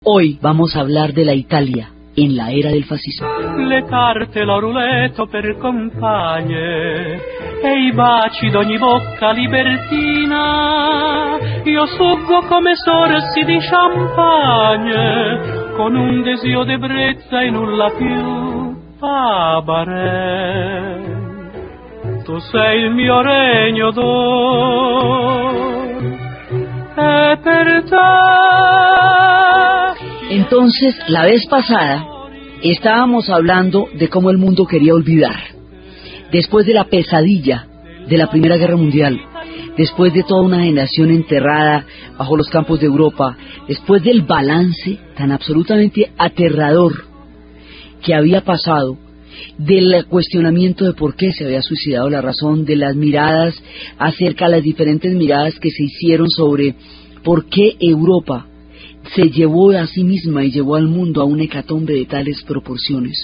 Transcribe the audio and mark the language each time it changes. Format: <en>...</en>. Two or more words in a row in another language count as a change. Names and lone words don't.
<es>Hoy vamos a hablar de la Italia en la era del fascismo.</es> <it>Le carte, l'oruletto per compagne e i baci d'ogni bocca libertina. Io suggo come sorsi di champagne con un desio d'ebbrezza e nulla più pabarè. Tu sei il mio regno d'or e per te.</it> <es>Entonces, la vez pasada estábamos hablando de cómo el mundo quería olvidar. Después de la pesadilla de la Primera Guerra Mundial, después de toda una generación enterrada bajo los campos de Europa, después del balance tan absolutamente aterrador que había pasado, del cuestionamiento de por qué se había suicidado, la razón, de las miradas acerca de las diferentes miradas que se hicieron sobre por qué Europa se llevó a sí misma y llevó al mundo a una hecatombe de tales proporciones.</es>